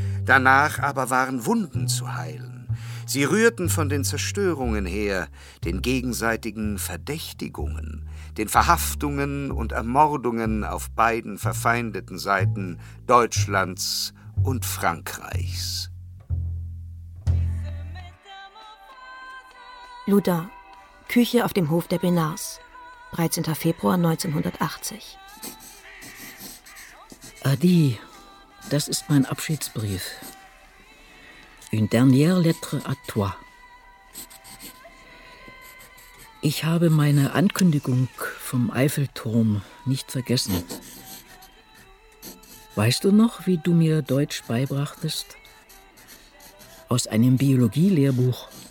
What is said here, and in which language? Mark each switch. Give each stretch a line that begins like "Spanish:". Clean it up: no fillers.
German: Danach aber waren Wunden zu heilen. Sie rührten von den Zerstörungen her, den gegenseitigen Verdächtigungen, den Verhaftungen und Ermordungen auf beiden verfeindeten Seiten Deutschlands und Frankreichs. Loudun, Küche auf dem Hof der Benards, 13. Februar 1980. Adi, das ist mein Abschiedsbrief.
French: Une dernière lettre à toi.
German: Ich habe meine Ankündigung vom Eiffelturm nicht vergessen. Weißt du noch, wie du mir Deutsch beibrachtest? Aus einem Biologielehrbuch.